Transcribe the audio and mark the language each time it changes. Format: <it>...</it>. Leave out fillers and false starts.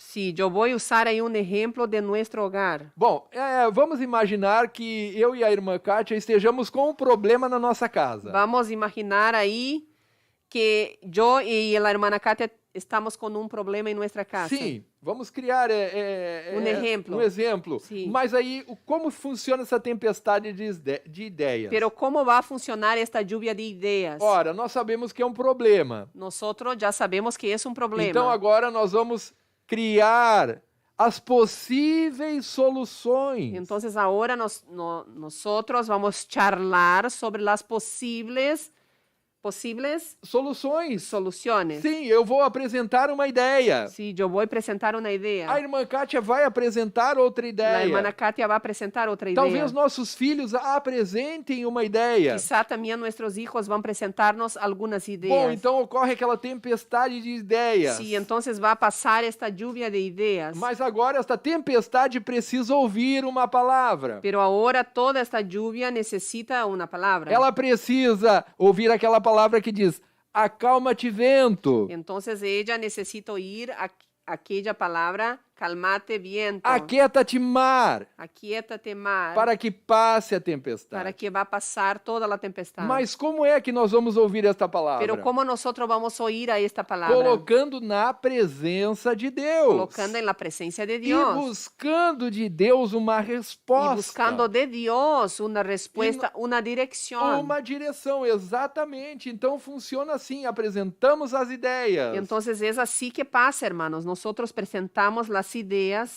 <es>Sí, yo voy a usar ahí un ejemplo de nuestro hogar.</es> <pt>Bom, vamos imaginar que eu e a irmã Kátia estejamos com um problema na nossa casa.</pt> <es>Vamos a imaginar ahí que yo y la hermana Katia estamos con un problema en nuestra casa.</es> <pt>Sim, vamos criar Um exemplo. um exemplo. Sim. Mas aí, como funciona essa tempestade de ideias?</pt> <es>Pero ¿cómo va a funcionar esta lluvia de ideas?</es> <pt>Ora, nós sabemos que é um problema.</pt> <es>Nosotros ya sabemos que es un problema.</es> <pt>Então agora nós vamos criar as possíveis soluções.</pt> <es>Entonces ahora nosotros vamos a charlar sobre las posibles</es> <pt>Soluções.</pt> <es>soluciones.</es> <pt>Sim, eu vou apresentar uma ideia.</pt> <es>Sí, yo voy a presentar una idea.</es> <pt>A irmã Kátia vai apresentar outra</pt> <es>La</es> <pt>ideia.</pt> <es>hermana Katia va a presentar otra idea.</es> <pt>Talvez nossos filhos apresentem uma ideia.</pt> <es>Quizá también nuestros hijos van a presentarnos algunas ideas.</es> <pt>Bom, então ocorre aquela tempestade de ideias.</pt> <es>Sí, entonces va a pasar esta lluvia de ideas.</es> <pt>Mas agora esta tempestade precisa ouvir uma palavra.</pt> <es>Pero ahora toda esta lluvia necesita una palabra.</es> <pt>Ela precisa ouvir aquela palavra que diz: acalma-te, vento.</pt> <es>Entonces ella necesita oír aquella palabra, calmate viento,</es> <pt>Aquieta-te, mar,</pt> <es>aquíétate mar,</es> <pt>para que passe a tempestade.</pt> <es>para que va a pasar toda la tempestad.</es> <pt>Mas como é que nós vamos ouvir esta palavra?</pt> <es>Pero ¿cómo nosotros vamos a oír a esta palabra?</es> <pt>Colocando na presença de Deus.</pt> <es>Colocando en la presencia de Dios.</es> <pt>E buscando de Deus uma resposta.</pt> <es>Y buscando de Dios una respuesta, una dirección.</es> <pt>Uma direção, exatamente. Então funciona assim, apresentamos as ideias.</pt> <es>Entonces es así que pasa, hermanos. Nosotros presentamos las ideas.</es>